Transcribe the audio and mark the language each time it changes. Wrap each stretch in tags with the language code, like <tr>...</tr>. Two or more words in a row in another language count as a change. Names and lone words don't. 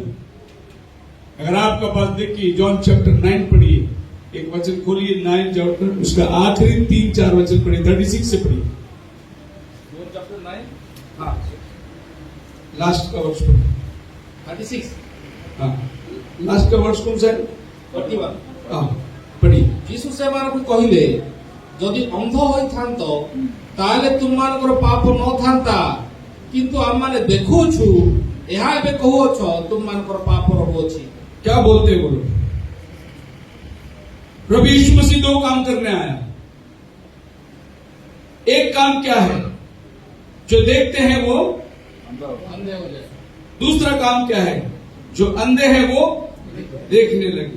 <hi>अगर आपका पास देखिए जॉन चैप्टर 9 पढ़िए, एक वचन खोलिए 9 चैप्टर, उसका आखिरी 3-4 वचन पढ़िए, 36 से पढ़िए। चैप्टर 9 हाँ, लास्ट का वर्ष पढ़िए। 36 हाँ, लास्ट का वर्ष कौन सा है? 41 हाँ, पढ़िए।</hi> <or>यीशु सेମାନଙ୍କୁ କହିଲେ, ଯଦି ଅନ୍ଧ ହୋଇଥାନ୍ତ ତାହେଲେ ତୁମମାନଙ୍କର ପାପ ନଥାନ୍ତା, କିନ୍ତୁ ଆମମାନେ ଦେଖୁଛୁ, ଏହା ଏବେ କହୁଅଛ ତୁମମାନଙ୍କର ପାପ ରହୁଅଛି।</or> <hi>क्या बोलते हैं बोलो? प्रभु यीशु मसीह 2 काम करने आया। एक काम क्या है? जो देखते हैं वो अंधे हो जाए। दूसरा काम क्या है? जो अंधे हैं वो देखने लगे।</hi>